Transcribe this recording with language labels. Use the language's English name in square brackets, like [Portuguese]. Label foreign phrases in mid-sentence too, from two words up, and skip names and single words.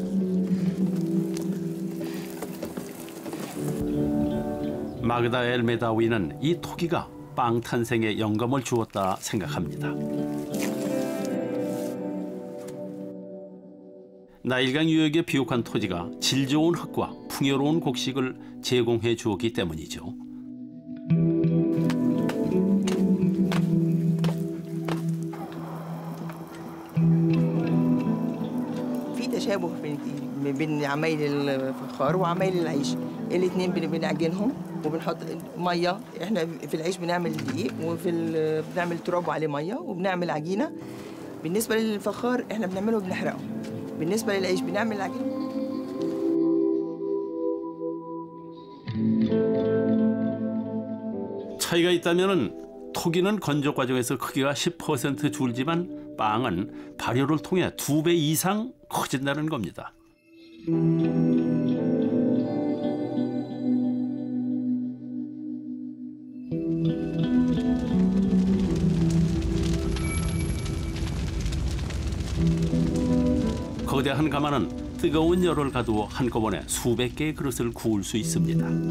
[Korean] 마그다 엘메다위는 이 토기가 빵 탄생에 영감을 주었다 생각합니다. 나일강 유역의 비옥한 토지가 질 좋은 흙과 풍요로운 곡식을 제공해 주었기 때문이죠. [Arabic] في تشابه بين عمايل الفخار وعمايل العيش. الاثنين بنعجنهم وبنحط ميه. احنا في العيش بنعمل دقيق بنعمل تراب وعليه ميه وبنعمل عجينه. بالنسبه للفخار احنا بنعمله وبنحرقه. بالنسبه للعيش بنعمل العجينه. [Korean] 차이가 있다면은 토기는 건조 과정에서 크기가 10% 줄지만 빵은 발효를 통해 2배 이상 커진다는 겁니다. 거대한 가마는 뜨거운 열을 가두어 한꺼번에 수백 개의 그릇을 구울 수 있습니다.